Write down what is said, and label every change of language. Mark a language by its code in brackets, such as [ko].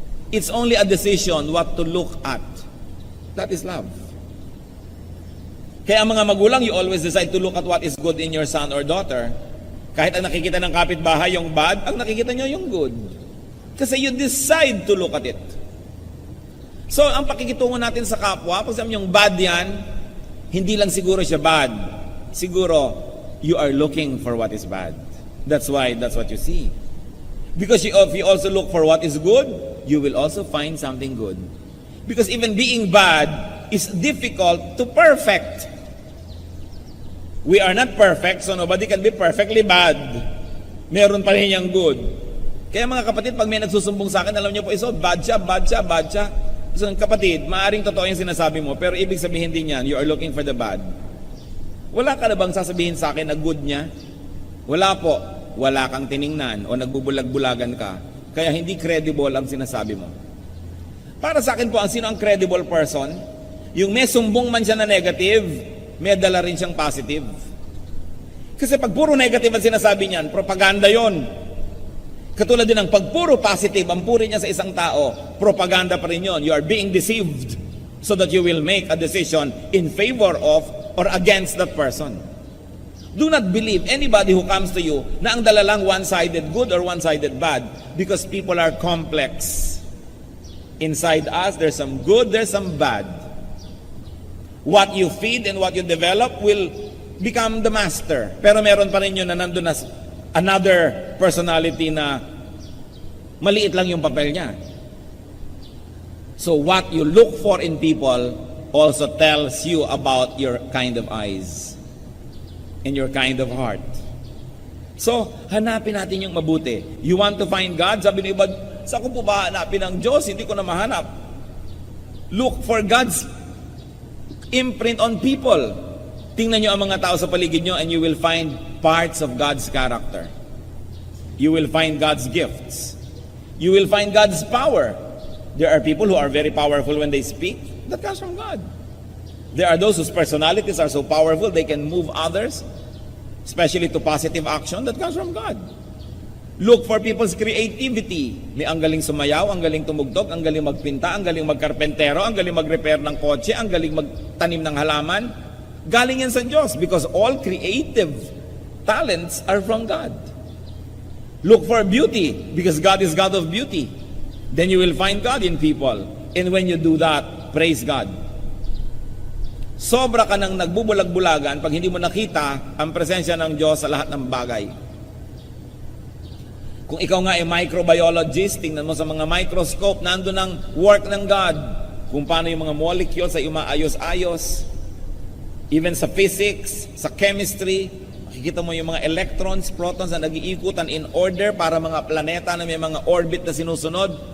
[en] It's only a decision what to look at. That is love. [tl] Kaya ang mga magulang, [en] you always decide to look at what is good in your son or daughter. [tl] Kahit ang nakikita ng kapitbahay yung bad, ang nakikita nyo yung good. [en] Kasi you decide to look at it. [tl] So, ang pakikitungo natin sa kapwa, pag sabi yung bad yan, hindi lang siguro siya bad. [en] Siguro, you are looking for what is bad. That's what you see. Because if you also look for what is good, you will also find something good. Because even being bad is difficult to perfect. We are not perfect, so nobody can be perfectly bad. [tl] Meron pa rin yung good. Kaya mga kapatid, pag may nagsusumbong sa akin, alam niyo po, bad siya, bad siya, bad siya. So kapatid, maaring totoo yung sinasabi mo, pero ibig sabihin din yan, [en] you are looking for the bad. [tl] Wala ka na bang sasabihin sa akin na good niya? Wala po. Wala kang tiningnan o nagbubulag-bulagan ka. Kaya hindi credible ang sinasabi mo. Para sa akin po, sino ang credible person? Yung may sumbong man siya na negative, may dala rin siyang positive. Kasi pag puro negative ang sinasabi niyan, propaganda yon. Katulad din ng pag puro positive ang puri niya sa isang tao, propaganda pa rin yon. [en] You are being deceived so that you will make a decision in favor of or against that person. Do not believe anybody who comes to you [tl] na ang dala lang [en] one-sided good or one-sided bad, because people are complex. Inside us, there's some good, there's some bad. What you feed and what you develop will become the master. [tl] Pero meron pa rin yun na nandun na another personality na maliit lang yung papel niya. [en] So what you look for in people also tells you about your kind of eyes and your kind of heart. [tl] So, hanapin natin yung mabuti. [en] You want to find God? [tl] Sabi ng iba, saan ko po ba hanapin ang Diyos? Hindi ko na mahanap. [en] Look for God's imprint on people. [tl] Tingnan nyo ang mga tao sa paligid nyo [en] and you will find parts of God's character. You will find God's gifts. You will find God's power. There are people who are very powerful when they speak. That comes from God. There are those whose personalities are so powerful they can move others, especially to positive action. That comes from God. Look for people's creativity. [tl] May ang galing sumayaw, ang galing tumugtog, ang galing magpinta, ang galing magkarpentero, ang galing mag-repair ng kotse, ang galing magtanim ng halaman. Galing yan sa Diyos [en] because all creative talents are from God. Look for beauty because God is God of beauty. Then you will find God in people. And when you do that, praise God. [tl] Sobra ka nang nagbubulag-bulagan pag hindi mo nakita ang presensya ng Diyos sa lahat ng bagay. Kung ikaw nga ay microbiologist, tingnan mo sa mga microscope, nandun ang work ng God. Kung paano yung mga molecules ay umaayos-ayos. Even sa physics, sa chemistry, makikita mo yung mga electrons, protons na nag-iikutan in order para mga planeta na may mga orbit na sinusunod.